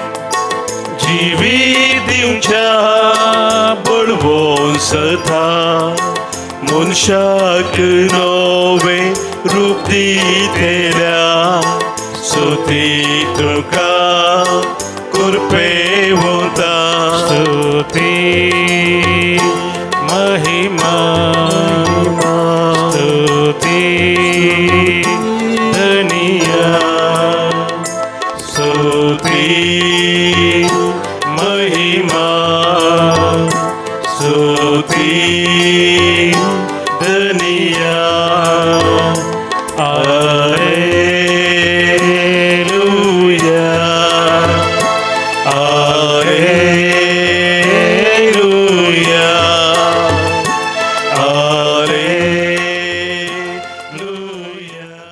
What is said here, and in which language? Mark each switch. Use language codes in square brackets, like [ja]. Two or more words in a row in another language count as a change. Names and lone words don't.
[kok] जिवीत दिवच्या बळवोन सता, मनशाक नवे रूप दितेल्या स्तुती तुका कृपेवंता. स्तुति महिमा स्तुति धनिया स्तुति महिमा स्तुति धनिया [la] Alleluia Alleluia Alleluia